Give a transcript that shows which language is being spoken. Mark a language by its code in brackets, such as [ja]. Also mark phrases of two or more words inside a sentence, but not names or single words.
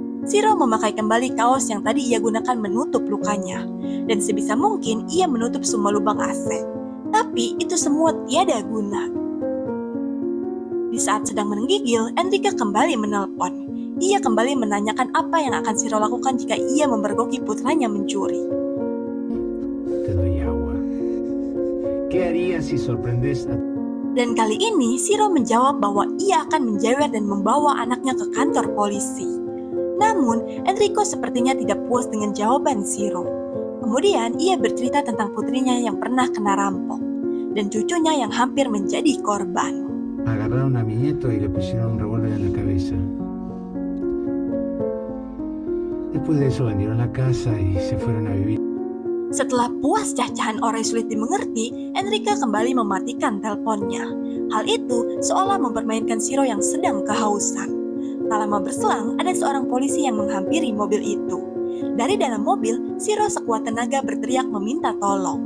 [id] Shiro memakai kembali kaos yang tadi ia gunakan menutup lukanya. Dan sebisa mungkin ia menutup semua lubang AC. Tapi itu semua tiada guna. Di saat sedang menggigil, Enrique kembali menelpon. Ia kembali menanyakan apa yang akan Shiro lakukan jika ia memergoki putranya mencuri. [es] Te doy agua. ¿Qué harías si sorprendes a... [id] Dan kali ini Shiro menjawab bahwa ia akan menjewer dan membawa anaknya ke kantor polisi. Namun, Enrico sepertinya tidak puas dengan jawaban Shiro. Kemudian ia bercerita tentang putrinya yang pernah kena rampok dan cucunya yang hampir menjadi korban. [es] Agarraron a mi nieto y le pusieron un revólver en la cabeza. Después de eso vendieron la casa y se fueron a vivir. [id] Setelah puas cacahan orang sulit dimengerti, Enrique kembali mematikan teleponnya. Hal itu seolah mempermainkan Shiro yang sedang kehausan. Tak lama berselang, ada seorang polisi yang menghampiri mobil itu. Dari dalam mobil, Shiro sekuat tenaga berteriak meminta tolong.